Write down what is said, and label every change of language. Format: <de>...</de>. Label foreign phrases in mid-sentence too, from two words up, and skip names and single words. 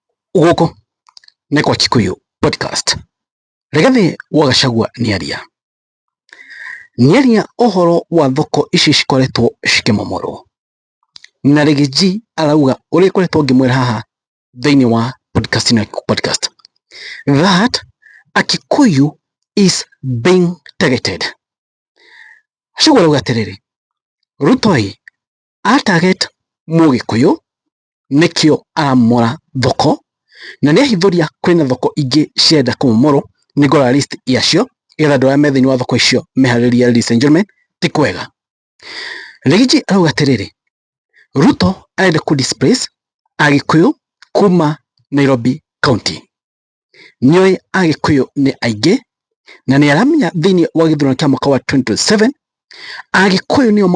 <ki>Gũkũ nĩ kwa Kikuyu podcast. Rigathi wa Gachagua nĩaria ũhoro wa thoko ici cikoretwo cikĩmomorwo, na Rigiji arauga ũrĩa koretwo ngĩmwĩra haha thĩinĩ wa podcast</ki> <en>that a Kikuyu is being targeted.</en> <ki>Gachagua arauga atĩrĩrĩ, Ruto a-target Mũgĩkũyũ nĩkĩo aramomora thoko, na nĩahithũria kwĩna thoko ingĩ cirenda kũmomorwo, nĩngora list yacio getha andũ arĩa me thĩinĩ wa thoko icio meharĩrie,</ki> <en>ladies and gentlemen,</en> <ki>ti kwega. Rigiji arauga atĩrĩrĩ, Ruto arenda kũ-displace Agĩkũyũ kuma Nairobi County. Nĩoĩ Agĩkũyũ nĩ aingĩ na nĩaramenya thĩinĩ wa gĩthurano kĩa mwaka wa 2027 Agĩkũyũ nĩo</ki>